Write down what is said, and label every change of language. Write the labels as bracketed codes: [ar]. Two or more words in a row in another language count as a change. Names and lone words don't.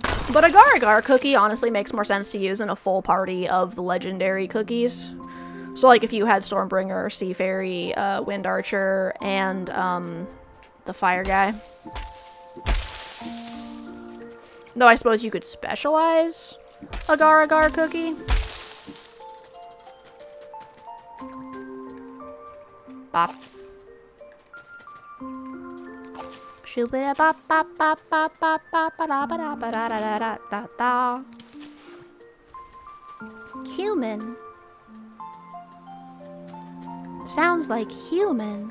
[en] But agar-agar cookie honestly makes more sense to use in a full party of the legendary cookies. So like if you had Stormbringer, Sea Fairy, Wind Archer, and the Fire guy. Though I suppose you could specialize agar-agar cookie. Bop. Shoo-ba bop bop bop bop bop bop ba da ba da ba da da da da da. Human. Sounds like human.